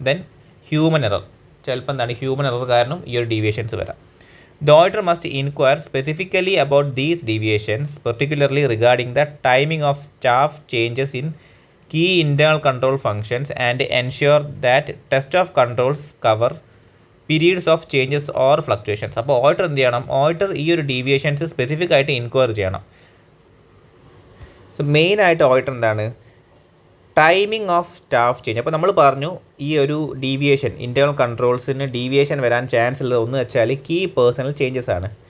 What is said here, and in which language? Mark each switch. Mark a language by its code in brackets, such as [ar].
[ml] Then human error, ചിലപ്പോൾ human error കാരണം ഈ ഒരു ഡീവിയേഷൻസ് വരാം. [en] The auditor must inquire specifically about these deviations, particularly regarding the timing of staff changes in key internal control functions, and ensure that test of controls cover periods of changes or fluctuations. [ml] അപ്പോൾ auditor എന്ത് ചെയ്യണം? Auditor ഈ ഒരു deviations specific ആയിട്ട് inquire ചെയ്യണം. മെയിനായിട്ട് auditor [en] Timing of staff change. [ml] അപ്പോൾ നമ്മൾ പറഞ്ഞു ഈ ഒരു ഡീവിയേഷൻ, ഇൻറ്റേർണൽ കൺട്രോൾസിന് ഡീവിയേഷൻ വരാൻ ചാൻസ് ഉള്ളത് ഒന്ന് വെച്ചാൽ കീ പേഴ്സണൽ ചേഞ്ചസ് ആണ്.